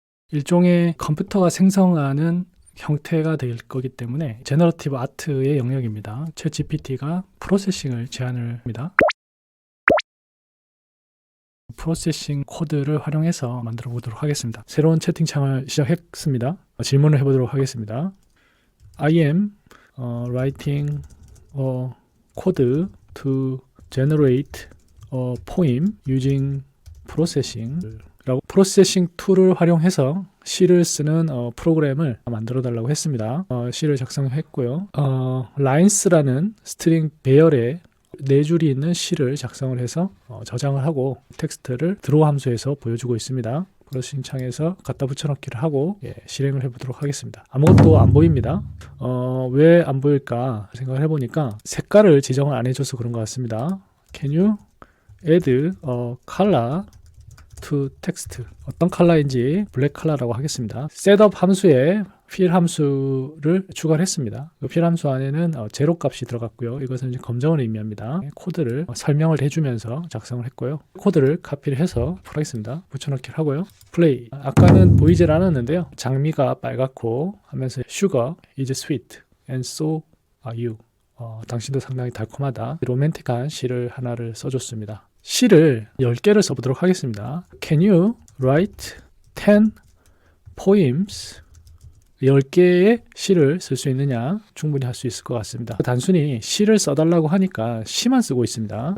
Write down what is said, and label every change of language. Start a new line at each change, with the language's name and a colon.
Korean: 일종의 컴퓨터가 생성하는 형태가 될 거기 때문에 제너러티브 아트의 영역입니다. 챗GPT가 프로세싱을 제한을 합니다. 프로세싱 코드를 활용해서 만들어 보도록 하겠습니다. 새로운 채팅창을 시작했습니다. 질문을 해보도록 하겠습니다.
English: I am writing a code to generate a poem using processing
Korean: 라고 프로세싱 툴을 활용해서 시를 쓰는 프로그램을 만들어 달라고 했습니다. 시를 작성했고요. lines라는 스트링 배열에 4줄이 있는 시를 작성을 해서 저장을 하고 텍스트를 드로우 함수에서 보여주고 있습니다. 프로세싱 창에서 갖다 붙여넣기를 하고 실행을 해보도록 하겠습니다. 아무것도 안 보입니다. 왜 안 보일까 생각을 해보니까 색깔을 지정을 안 해줘서 그런 것 같습니다.
English: Can you add a color to text?
Korean: 어떤 컬러인지 블랙 컬러라고 하겠습니다. 셋업 함수에 fill 함수를 추가를 했습니다. 그 fill 함수 안에는 제로 값이 들어갔고요. 이것은 이제 검정을 의미합니다. 코드를 설명을 해주면서 작성을 했고요. 코드를 카피를 해서 풀하겠습니다. 붙여넣기를 하고요. 플레이. 아까는 보이질 않았는데요. 장미가 빨갛고 하면서
English: Sugar is sweet and so are you.
Korean: 당신도 상당히 달콤하다. 로맨틱한 시를 하나를 써줬습니다. 시를 10개를 써보도록 하겠습니다.
English: Can you write 10 poems?
Korean: 10개의 시를 쓸 수 있느냐? 충분히 할 수 있을 것 같습니다. 단순히 시를 써달라고 하니까 시만 쓰고 있습니다.